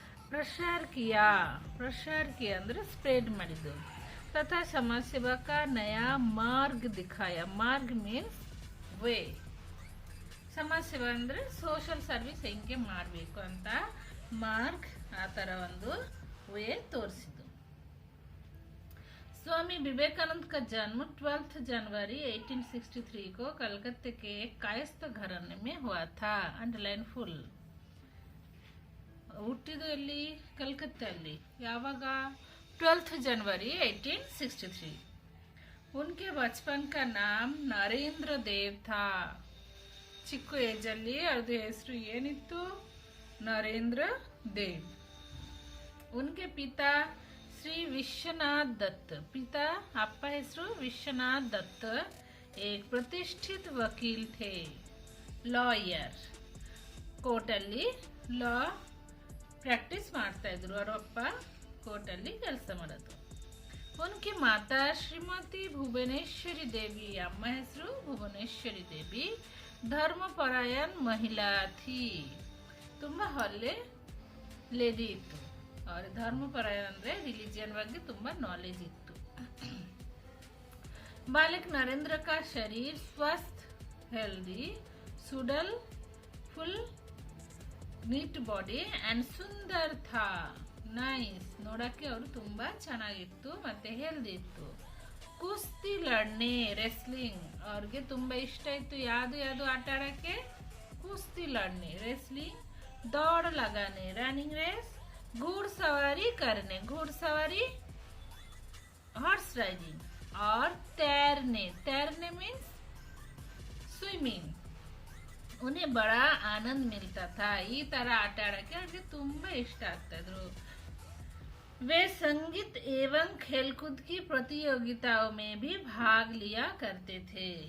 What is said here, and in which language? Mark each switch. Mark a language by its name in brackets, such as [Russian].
[Hindi] प्रसार किया [Kannada] ಅಂದ್ರೆ ಸ್ಪ್ರೆಡ್ ಮಾಡಿದ್ದು. [Hindi] तथा समाज सेवा का नया मार्ग दिखाया. [English] मार्ग means way. [Kannada] ಸಮಾಜ ಸೇವಾ ಅಂದ್ರೆ ಸೋಷಿಯಲ್ ಸರ್ವಿಸ್ ಹೆಂಗೆ ಮಾಡಬೇಕು ಅಂತ ಮಾರ್ಗ್ ಆ ತರ ಒಂದು ವೇ ತೋರಿಸಿದ್ದು. [Hindi] स्वामी विवेकानंद का जन्म 12 जनवरी 1863 को कलकत्ते के एक कायस्थ घराने में हुआ था. [English] Underline full. [Kannada] ಹುಟ್ಟಿದ್ದು ಎಲ್ಲಿ? ಕಲ್ಕತ್ತೆಯಲ್ಲಿ. ಯಾವಾಗ? [Hindi] 12 जनवरी 1863. उनके बचपन का नाम नरेंद्र देव था. [Kannada] ಚಿಕ್ಕ ಏಜ್ ಅಲ್ಲಿ ಅವ್ರದ್ದು ಹೆಸರು ಏನಿತ್ತು? ನರೇಂದ್ರ ದೇವ್. [Hindi] उनके पिता श्री विश्वनाथ दत्त, पिता अप्प ಹೆಸರು विश्वनाथ दत्त एक प्रतिष्ठित वकील थे. [English] Lawyer. [Kannada] ಕೋರ್ಟಲ್ಲಿ ಲಾ ಪ್ರಾಕ್ಟೀಸ್ ಮಾಡ್ತಾ ಇದ್ರು. ಅವರ ಅಪ್ಪ ಕೋರ್ಟಲ್ಲಿ ಕೆಲಸ ಮಾಡೋದು. [Hindi] उनकी माता श्रीमती भुवनेश्वरी देवी, [Kannada] ಅಮ್ಮ ಹೆಸರು ಭುವನೇಶ್ವರಿ ದೇವಿ, ಧರ್ಮಪರಾಯಣ ಮಹಿಳಾ ಥी. ತುಂಬಾ ಒಳ್ಳೆ ಲೇಡಿ ಇತ್ತು. और धर्मपरायण ಅಂದ್ರೆ रिलीजन ಬಗ್ಗೆ ತುಂಬಾ नॉलेज ಇತ್ತು. [Hindi] बालक नरेंद्र का शरीर स्वस्थ, [English] healthy, [Hindi] सुडल, [English] full neat body and [Hindi] सुंदर था. [English] Nice. [Kannada] ನೋಡಕ್ಕೆ ಅವರು ತುಂಬಾ ಚೆನ್ನಾಗಿತ್ತು ಮತ್ತೆ ಹೆಲ್ದಿ ಇತ್ತು. ಕುಸ್ತಿ ಲಡ್ನೆ, ರೆಸ್ಲಿಂಗ್ ಅವ್ರಿಗೆ ತುಂಬಾ ಇಷ್ಟ ಇತ್ತು. ಯಾವ್ದು ಆಟ ಆಡಕ್ಕೆ? ಕುಸ್ತಿ ಲಡ್ನೆ, ರೆಸ್ಲಿಂಗ್, [Hindi] दौड़ लगाने, रनिंग रेस, घुड़सवारी करने, घुड़सवारी हॉर्स राइडिंग, और तैरने मीन्स स्विमिंग. उन्हें बड़ा आनंद मिलता था. [Kannada] ಈ ತರ ಆಟ ಆಡಕ್ಕೆ ಅವ್ರಿಗೆ ತುಂಬಾ ಇಷ್ಟ ಆಗ್ತಾ ಇದ್ರು. [Hindi] वे संगीत एवं खेलकूद की प्रतियोगिताओं में भी भाग लिया करते थे.